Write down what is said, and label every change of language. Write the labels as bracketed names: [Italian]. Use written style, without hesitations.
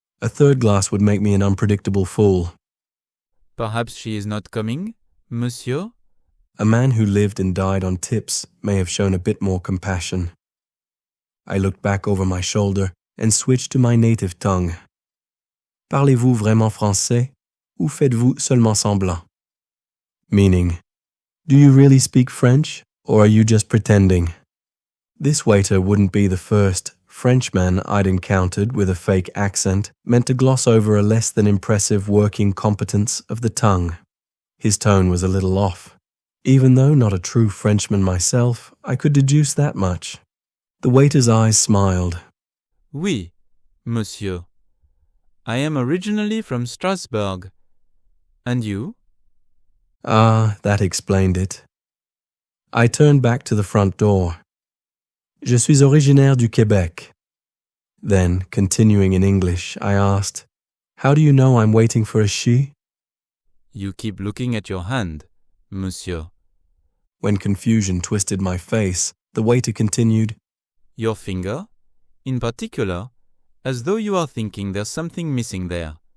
[English] A third glass would make me an unpredictable fool. Perhaps she is not coming, monsieur? A man who lived and died on tips may have shown a bit more compassion. I looked back over my shoulder and switched to my native tongue. [French] Parlez-vous vraiment français, ou faites-vous seulement semblant? [English] Meaning, do you really speak French, or are you just pretending? This waiter wouldn't be the first Frenchman I'd encountered with a fake accent meant to gloss over a less than impressive working competence of the tongue. His tone was a little off. Even though not a true Frenchman myself, I could deduce that much. The waiter's eyes smiled. [French] Oui, monsieur. [English] I am originally from Strasbourg. And you? Ah, that explained it. I turned back to the front door. [French] Je suis originaire du Québec. [English] Then, continuing in English, I asked, how do you know I'm waiting for a she? You keep looking at your hand, monsieur. When confusion twisted my face, the waiter continued, Your finger, in particular, as though you are thinking there's something missing there.